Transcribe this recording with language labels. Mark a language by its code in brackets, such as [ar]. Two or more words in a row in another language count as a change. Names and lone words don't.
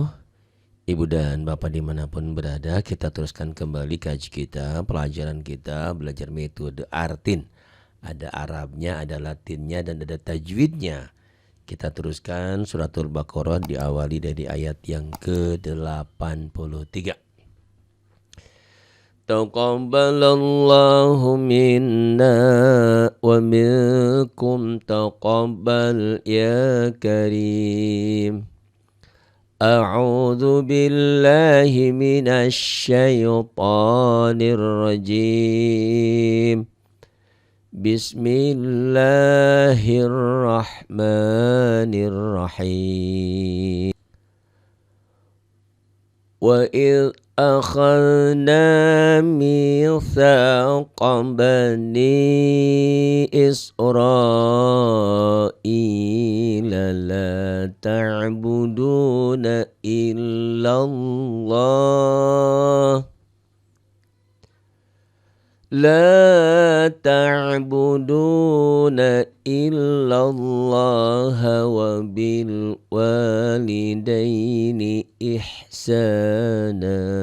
[id] Ibu dan bapak dimanapun berada, kita teruskan kembali kaji kita, pelajaran kita, belajar metode artin. Ada Arabnya, ada Latinnya, dan ada tajwidnya. Kita teruskan suratul Baqarah diawali dari ayat yang ke-83. [ar] تقبل الله منا ومنكم تقبل يا كريم. أعوذ بالله من الشيطان الرجيم. بسم الله الرحمن الرحيم. وإذ أخذنا ميثاق بني إسرائيل لا تعبدون illallah لا تعبدون إلا الله وبالوالدين إحسانا